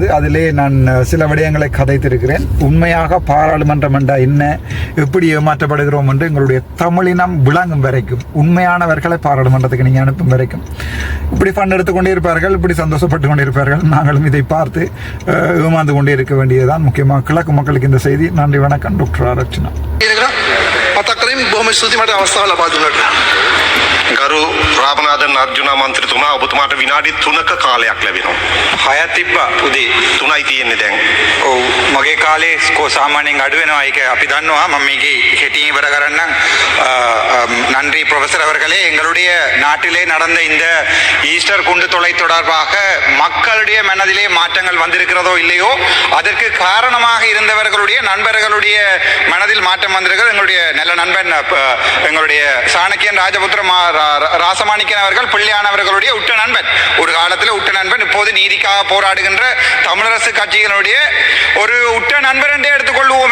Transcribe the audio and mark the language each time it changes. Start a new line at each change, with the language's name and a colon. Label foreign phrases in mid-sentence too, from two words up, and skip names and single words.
Tamil: அதிலே நான் சில விடயங்களை கதைத்திருக்கிறேன். உண்மையாக பாராளுமன்றம் என்றால் என்ன, எப்படி ஏமாற்றப்படுகிறோம் என்று எங்களுடைய தமிழினம் விளங்கும் வரைக்கும், உண்மையானவர்களை பாராளுமன்றத்துக்கு நீங்கள் அனுப்பும் வரைக்கும் இப்படி ஃபண்ட் எடுத்துக்கொண்டே இருப்பார்கள், இப்படி சந்தோஷப்பட்டு கொண்டே இருப்பார்கள். நாங்களும் இதை பார்த்து ஏமாந்து கொண்டே இருக்க வேண்டியதுதான். முக்கியமாக கிழக்கு மக்களுக்கு இந்த செய்தி. நன்றி, வணக்கம். டாக்டர் ஆரட்சனா.
Sinhala: ගරු රාමනාදන් අර්ජුනා මන්ත්‍රීතුමා, ඔබතුමාට විනාඩි 3ක කාලයක් ලැබෙනවා. 6ක් තිබ්බා උදේ 3යි තියෙන්නේ දැන්. ඔව් මගේ කාලේ සාමාන්‍යයෙන් අඩු වෙනවා. ඒක අපි දන්නවා. මම මේකේ කෙටියෙන් ඉවර කරන්නම්.
Tamil: நன்றி ப்ரொஃபசர் அவர்களே. எங்களுடைய நாட்டிலே நடந்த இந்த ஈஸ்டர் குண்டு தொலை தொடர்பாக மக்களுடைய மனதிலே மாற்றங்கள் வந்திருக்கிறதோ இல்லையோ, அதற்கு காரணமாக இருந்தவர்களுடைய நண்பர்களுடைய மனதில் மாற்றம் வந்திருக்கிறது. எங்களுடைய நல்ல நண்பன் எங்களுடைய சாணக்கியன் ராசமாணிக்கன் அவர்கள் பிள்ளையானவர்களுடைய உற்ற நண்பன், ஒரு காலத்தில் உற்ற நண்பன், இப்போது நீதிக்காக போராடுகின்ற தமிழரசு கட்சியினுடைய ஒரு உற்ற நண்பர் என்றே எடுத்துக்கொள்வோமே.